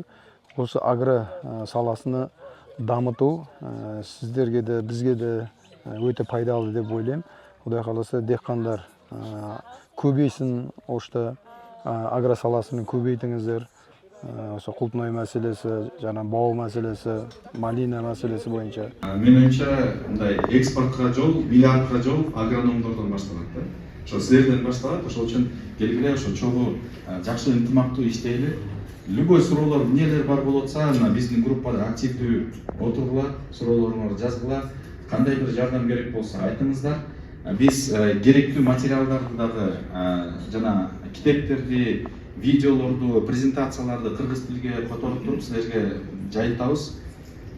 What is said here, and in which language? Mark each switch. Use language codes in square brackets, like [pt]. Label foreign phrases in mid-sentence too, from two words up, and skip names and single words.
[kk] Осы агро саласыны дамыту сіздерге де, бізге де өте пайдалы деп ойлаймын. Құдай қаласа, дехқандар көбейсін, Ошта агро саласының көбейтіңіздер. Осы құлпынай мәселесі, жаңа бау мәселесі, малина мәселесі бойынша. Мен ойымша, экспортқа жол, миллиардқа жол агрономдордан башталады. [ky] Ошо силерден башталат. Ошол үчүн келгиле ошо чогуу жакшы ынтымактуу иштейли. Любой суроолор, эмнелер бар болуп атса, биздин группада активдүү отургула, суроолоруңарды жазгыла. Кандай бир жардам керек болсо айтыңыздар. Биз керектүү материалдарды дагы жана китептерди, видеолорду, презентацияларды кыргыз тилге которуп туруп силерге жайытабыз.